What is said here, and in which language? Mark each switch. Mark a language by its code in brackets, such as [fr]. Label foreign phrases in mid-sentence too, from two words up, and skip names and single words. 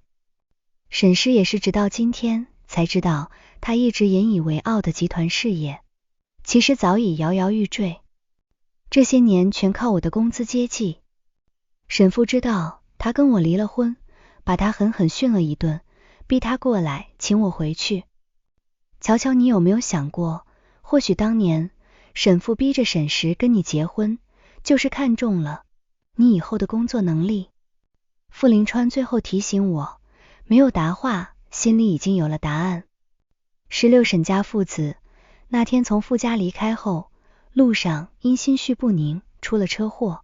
[zh] 沈氏也是直到今天才知道，他一直引以為傲的集團事業，其實早已搖搖欲墜。這些年全靠我的工資接濟。沈父知道他跟我離了婚，把他狠狠訓了一頓，逼他過來請我回去。喬喬，你有沒有想過，或許當年沈父逼着沈氏跟你結婚，就是看中了你以后的工作能力。傅林川最後提醒我，沒有答話，心裡已經有了答案。16沈家父子那天從傅家離開後，路上因心緒不寧出了車禍。